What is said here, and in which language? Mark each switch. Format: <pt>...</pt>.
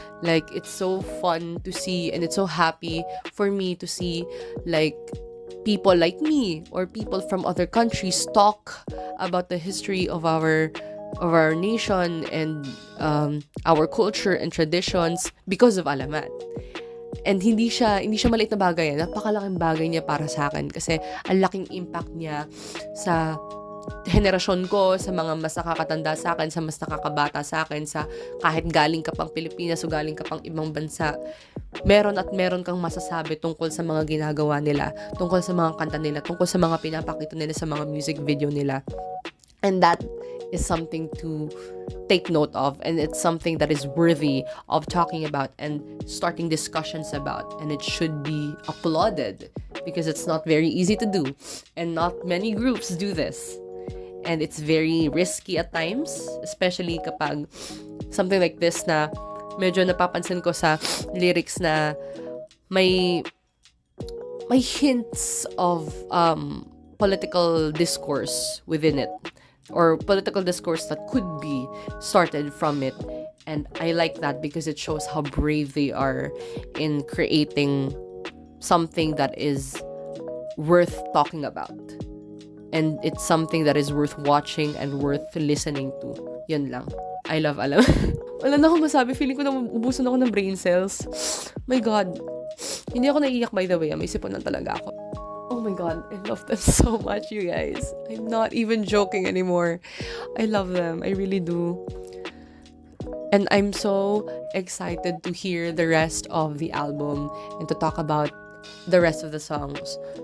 <en>Like, it's so fun to see, and it's so happy for me to see like people like me or people from other countries talk about the history of our nation and our culture and traditions because of Alamat.</en> <tl>And hindi siya maliit na bagay. Napakalaking bagay niya para sa akin kasi ang laking impact niya sa henerasyon ko, sa mga mas nakakatanda sa akin, sa mas nakakabata sa akin, sa kahit galing ka pang Pilipinas o galing ka pang ibang bansa, meron kang masasabi tungkol sa mga ginagawa nila, tungkol sa mga kanta nila, tungkol sa mga pinapakita nila sa mga music video nila.</tl> <en>And that is something to take note of, and it's something that is worthy of talking about and starting discussions about, and it should be applauded because it's not very easy to do, and not many groups do this. And it's very risky at times, especially kapag something like this</en> <tl>na medyo napapansin ko sa lyrics na may</tl> <en>hints of political discourse within it, or political discourse that could be started from it. And I like that because it shows how brave they are in creating something that is worth talking about. And it's something that is worth watching and worth listening to.</en> <tl>Yun lang.</tl> <en>I love alam.</en> <tl>Wala na akong masabi. Feeling ko na ubusan ako ng brain cells. My God. Hindi ako naiiyak, by the way. May sipon lang talaga ako. Oh my God.</tl> <en>I love them so much, you guys. I'm not even joking anymore. I love them. I really do. And I'm so excited to hear the rest of the album and to talk about the rest of the songs.</en>